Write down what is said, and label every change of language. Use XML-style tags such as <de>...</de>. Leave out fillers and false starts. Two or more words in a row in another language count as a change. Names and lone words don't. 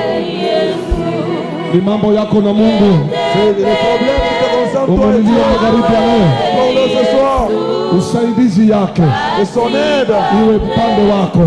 <sw>Ni mambo yako na Mungu.</sw> <fr>C'est les problèmes qui te concernent toi et Dieu. Parle ce soir.</fr> <sw>Usaidizi yake.</sw> <fr>Et son aide.</fr> <sw>Iwe upande wako.</sw>